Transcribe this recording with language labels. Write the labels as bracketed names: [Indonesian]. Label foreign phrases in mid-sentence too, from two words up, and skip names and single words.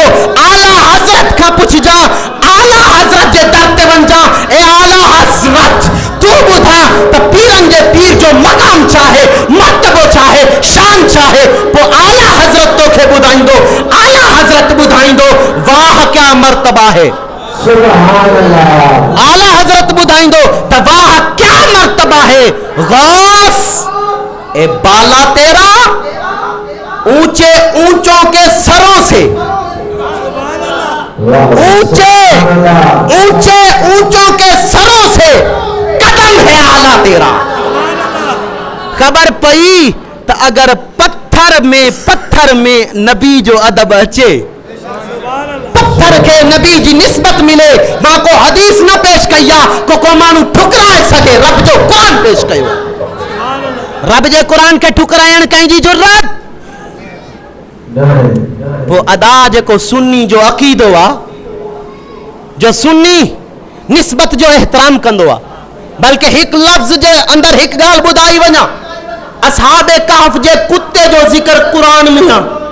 [Sindhi] आला हज़रत खां पुछजां, आला हज़रत जे दर ते वञजां, ए आला हज़रत तूं ॿुधा त पीरनि जे पीर जो मक़ाम छा आहे, मर्तबो छा आहे, शान छा आहे। पोइ आला हज़रत तोखे ॿुधाईंदो, आला हज़रत ॿुधाईंदो [Urdu] واہ کیا مرتبہ ہے. [Sindhi] आला हज़रत ॿुधाईंदो त [Urdu] واہ کیا مرتبہ ہے. غوث اے بالا تیرا اونچے اونچوں کے سروں سے، اونچے اونچے اونچوں کے سروں سے قدم ہے اعلیٰ تیرا. [Sindhi] खबर पई त अगर पत्थर में नबी जो अदब अचे, पत्थर के नबी जी निस्बत मिले, मां को हदीस न पेश कया को माण्हू ठुकराए सके, रब जो कुरान पेश कयो। रब जे कुरान के ठुकराइण कंहिंजी जुर्रत वो अदा जेको सुन्नी जो अक़ीदो आहे, जो सुन्नी निस्बत जो एहतराम कंदो आहे, बल्कि हिकु लफ़्ज़ जे अंदरि हिकु ॻाल्हि ॿुधाई वञा, असहाबे कहफ जे कुत्ते जो ज़िक्र क़ुरान में आहे।